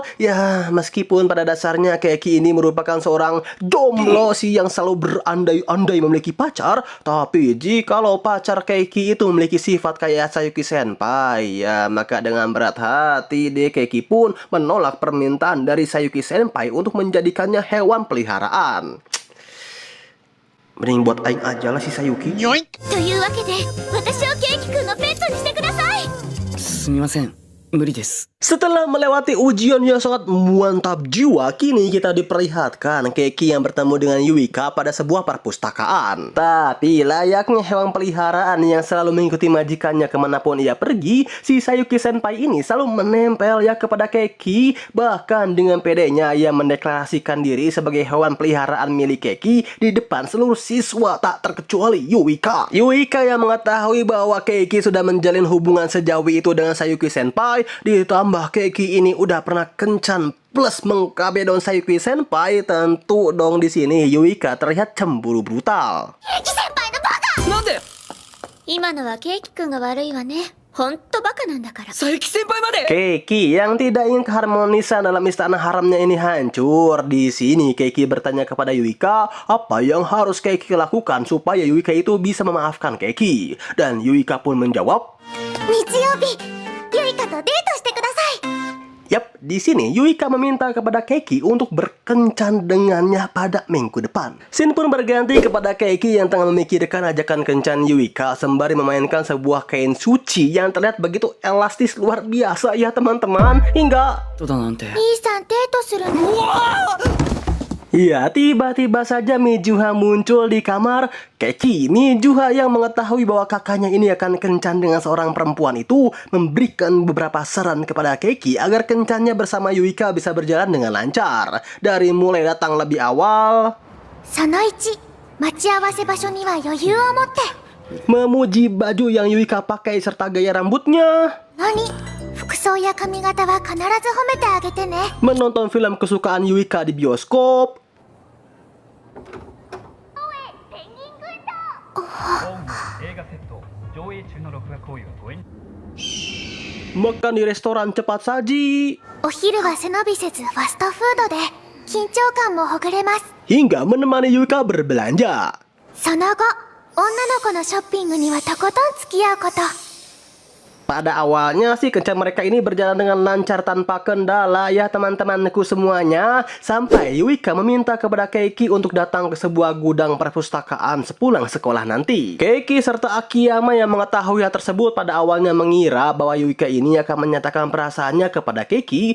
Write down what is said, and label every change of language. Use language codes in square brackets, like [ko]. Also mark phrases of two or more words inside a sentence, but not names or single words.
[id] Ya meskipun pada dasarnya Keiki ini merupakan seorang jomblo sih yang selalu berandai-andai memiliki pacar, tapi jikalau pacar Keiki itu memiliki sifat kayak Sayuki Senpai, ya maka dengan berat hati deh Keiki pun menolak permintaan dari Sayuki Senpai untuk menjadikannya hewan peliharaan. Mending buat aing aja lah si Sayuki. [ja] というわけで私をケイキ君のペットにしてください。すみません無理です。 [id] Setelah melewati ujian yang sangat mantap jiwa, kini kita diperlihatkan Keiki yang bertemu dengan Yuika pada sebuah perpustakaan. Tapi layaknya hewan peliharaan yang selalu mengikuti majikannya kemanapun ia pergi, si Sayuki Senpai ini selalu menempel ya kepada Keiki. Bahkan dengan pedenya ia mendeklarasikan diri sebagai hewan peliharaan milik Keiki di depan seluruh siswa tak terkecuali Yuika. Yuika yang mengetahui bahwa Keiki sudah menjalin hubungan sejauh itu dengan Sayuki Senpai, ditambah Keiki ini udah pernah kencan plus mengkabe don Sayuki Senpai, tentu dong di sini Yuika terlihat cemburu brutal. [ja] なんで今のはケイキ君が悪いわね。ほんとバカなんだから。佐伯先輩まで [id] Keiki yang tidak ingin keharmonisan dalam istana haramnya ini hancur. Di sini Keiki bertanya kepada Yuika apa yang harus Keiki lakukan supaya Yuika itu bisa memaafkan Keiki. Dan Yuika pun menjawab, [ja] 日曜日、ユイカとデートしてください。 [id] Yap, di sini Yuika meminta kepada Keiki untuk berkencan dengannya pada minggu depan. Scene pun berganti kepada Keiki yang tengah memikirkan ajakan kencan Yuika sembari memainkan sebuah kain suci yang terlihat begitu elastis luar biasa ya teman-teman. Hingga [ja] どうだなんて兄さんデートするの？ [id] ya, tiba-tiba saja Mijuha muncul di kamar Keiki. Mijuha yang mengetahui bahwa kakaknya ini akan kencan dengan seorang perempuan itu memberikan beberapa saran kepada Keiki agar kencannya bersama Yuika bisa berjalan dengan lancar. Dari mulai datang lebih awal, [ja] その1、待ち合わせ場所には余裕を持って。 [id] memuji baju yang Yuika pakai serta gaya rambutnya, [ja] 何？服装や髪型は必ず褒めてあげてね。 [id] menonton film kesukaan Yuika di bioskop, makan di restoran cepat saji, [ja] お昼は背伸びせずファストフードで緊張感もほぐれます。 [id] hingga menemani Yuika berbelanja. [ja] その後、女の子のショッピングにはとことん付き合うこと。 [id] Pada awalnya sih kencan mereka ini berjalan dengan lancar tanpa kendala ya teman-temanku semuanya. Sampai Yuika meminta kepada Keiki untuk datang ke sebuah gudang perpustakaan sepulang sekolah nanti. Keiki serta Akiyama yang mengetahui hal tersebut pada awalnya mengira bahwa Yuika ini akan menyatakan perasaannya kepada Keiki.